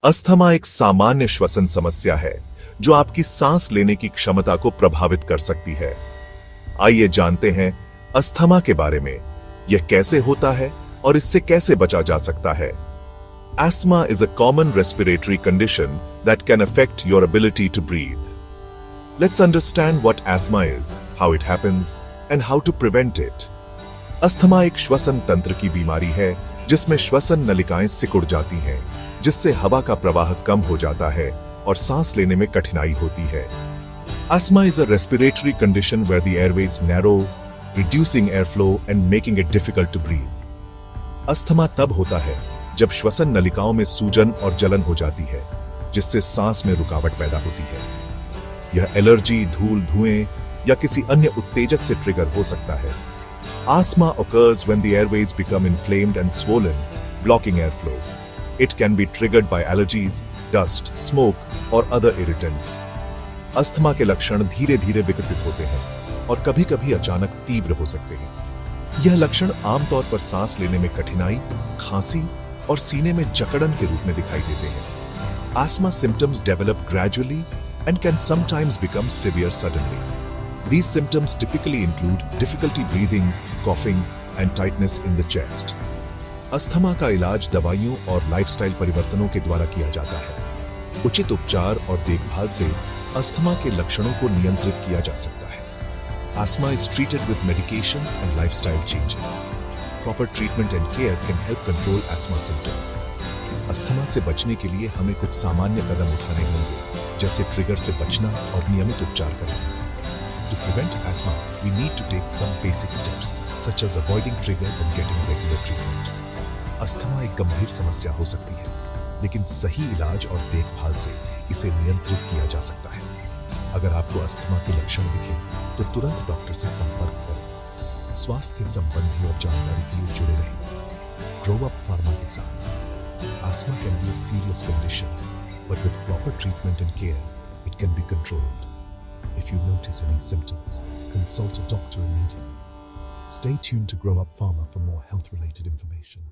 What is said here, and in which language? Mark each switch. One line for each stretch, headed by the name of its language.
Hindi: Asthma एक सामान्य श्वसन समस्या है जो आपकी सांस लेने की क्षमता को प्रभावित कर सकती है। आइए जानते हैं अस्थमा के बारे में, यह कैसे होता है और इससे कैसे बचा जा सकता है।
English: Asthma is a common respiratory condition that can affect your ability to breathe. Let's understand what asthma is, how it happens, and how to prevent it.
Hindi: Asthma एक श्वसन तंत्र की बीमारी है जिसमें श्वसन नलिकाएं सिकुड़ जाती हैं, जिससे हवा का प्रवाह कम हो जाता है और सांस लेने में कठिनाई होती है।
English: Asthma is a respiratory condition where the airways narrow, reducing airflow and making it difficult to breathe.
Hindi: Asthma तब होता है जब श्वसन नलिकाओं में सूजन और जलन हो जाती है, जिससे सांस में रुकावट पैदा होती है। यह एलर्जी, धूल, धुएं या किसी अन्य उत्तेजक से ट्रिगर हो सकता है।
English: Asthma occurs when the airways become inflamed and swollen, blocking airflow. It can be triggered by allergies, dust, smoke or other irritants.
Hindi: Asthma के लक्षण धीरे धीरे विकसित होते हैं और कभी-कभी अचानक तीव्र हो सकते हैं। यह लक्षण आमतौर पर सांस लेने में कठिनाई, खांसी और सीने में जकड़न के रूप में दिखाई देते हैं।
English: Asthma symptoms develop gradually and can sometimes become severe suddenly. These symptoms typically include difficulty breathing, coughing, and tightness in the chest.
Hindi: Asthma का इलाज दवाइयों और लाइफस्टाइल परिवर्तनों के द्वारा किया जाता है। उचित उपचार और देखभाल से अस्थमा के लक्षणों को नियंत्रित किया जा सकता है।
English: Asthma is treated with medications and lifestyle changes. Proper treatment and care can help control asthma symptoms.
Hindi: Asthma से बचने के लिए हमें कुछ सामान्य कदम उठाने होंगे, जैसे ट्रिगर से बचना और नियमित उपचार करना।
English: To prevent asthma, we need to take some basic steps, such as avoiding triggers and getting regular treatment.
Hindi: Asthma एक गंभीर समस्या हो सकती है, लेकिन सही इलाज और देखभाल से इसे नियंत्रित किया जा सकता है। अगर आपको अस्थमा के लक्षण दिखें, तो तुरंत डॉक्टर से संपर्क करें। स्वास्थ्य संबंधी और जानकारी के लिए जुड़े रहें। ग्रो अप फार्मा के साथ।
English: Asthma can be a serious condition, but with proper treatment and care, it can be controlled. If you notice any symptoms, consult a doctor immediately. Stay tuned to Grow Up Pharma for more health-related information.